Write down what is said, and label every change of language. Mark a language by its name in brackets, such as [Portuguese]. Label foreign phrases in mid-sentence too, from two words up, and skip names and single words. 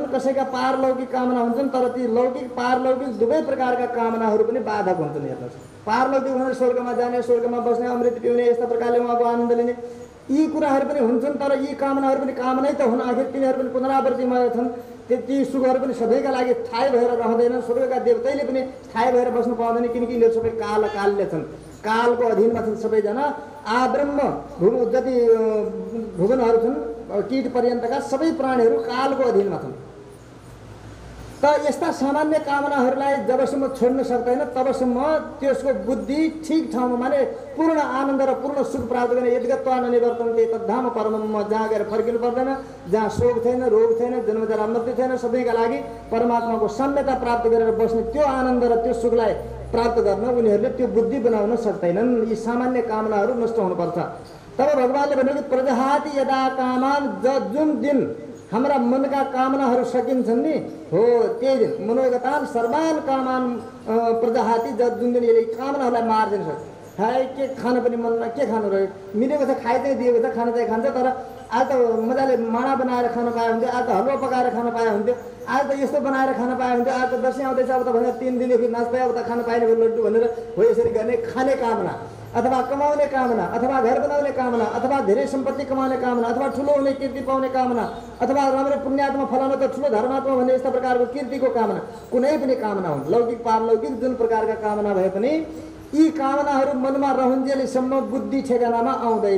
[Nepali] कसैका पारलौकिक कामना हुन्छन् तर ती लौकिक पारलौकिक दुवै प्रकारका कामनाहरू पनि बाधक हुन्छन् हेर्नुहोस् पारलौकिक भनेर स्वर्गमा जाने स्वर्गमा बस्ने अमृत पिउने यस्ता प्रकारले उहाँको आनन्द लिने यी कुराहरू पनि हुन्छन् तर यी कामनाहरू पनि कामनै त हुन् आखिर तिनीहरू पनि पुनरावृत्तिमय छन् ती सुखहरू पनि सबैका लागि स्थायी भएर रहँदैनन् स्वर्गका देवतैले पनि स्थायी भएर बस्नु पाउँदैन किनकि यिनीहरू सबै कालले छन् कालको अधीनमा छन् सबैजना आब्रह्म जति भुवनहरू छन् कीट पर्यन्तका सबै प्राणीहरू कालको अधीनमा छन् त यस्ता सामान्य कामनाहरूलाई जबसम्म छोड्न सक्दैन तबसम्म त्यसको बुद्धि ठिक ठाउँमा माने पूर्ण आनन्द र पूर्ण सुख प्राप्त गर्ने [Sanskrit] यद्गत्वा निवर्तन्ते तद्धाम परमम् [Nepali] जहाँ गएर फर्किनु पर्दैन, जहाँ शोक छैन, रोग छैन, जन्मजरा मृत्यु छैन, सधैँका लागि परमात्माको साम्यता प्राप्त गरेर बस्ने त्यो आनन्द र त्यो सुखलाई प्राप्त गर्न उनीहरूले त्यो बुद्धि बनाउन सक्दैनन्। यी सामान्य कामनाहरू नष्ट हुनुपर्छ। तब भगवानले भनेको [Sanskrit] प्रजहाति यदा कामान, [Nepali] जुन दिन हाम्रा मनका कामनाहरू सकिन्छन् नि हो त्यही दिन [Sanskrit] मनोगतान सर्वान कामान प्रजहाति, [Nepali] जुन दिन यसले कामनाहरूलाई मार्दिन सक्छ। खाए के खान पनि मनमा के खानु रह्यो, मिलेको छ खाइ चाहिँ दिएको छ, खान चाहिँ खान्छ, तर आज त मजाले माडा बनाएर खान पाए हुन्थ्यो, आज त हलुवा पकाएर खान पाए हुन्थ्यो, आज त यस्तो बनाएर खान पाए हुन्थ्यो, आज त दसैँ आउँदैछ अब त भनेर 3 दिनदेखि नाच्दै अब त खान पाएन भयो लड्डु भनेर हो यसरी गर्ने खाने कामना अथवा कमाउने कामना अथवा घर बनाउने कामना अथवा धेरै सम्पत्ति कमाउने कामना अथवा ठुलो हुने कीर्ति पाउने कामना अथवा राम्रो पुण्यात्मा फलाउनु त ठुलो धर्मात्मा भन्ने यस्ता प्रकारको कीर्तिको कामना, कुनै पनि कामना हुन् लौकिक पारलौकिक जुन प्रकारका कामना भए पनि यी कामनाहरू मनमा रहन्जेलसम्म बुद्धि ठेगानामा आउँदैन।